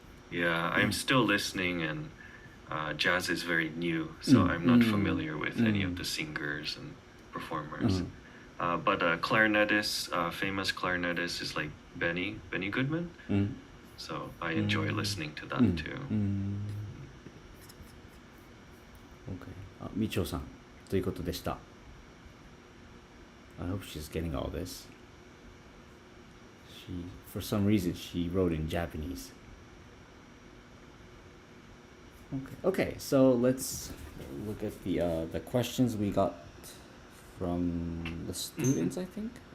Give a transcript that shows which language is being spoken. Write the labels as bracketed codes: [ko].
[en] Yeah, I'm still listening, and jazz is very new, so I'm not familiar with any of the singers and performers. But a clarinetist, famous clarinetist is like Benny Goodman. So I enjoy listening to that too. Okay. [ja] みちおさんということでした。 [en] I hope she's getting all this. For some reason, she wrote in Japanese. Okay. So let's look at the questions we got from the students, I think.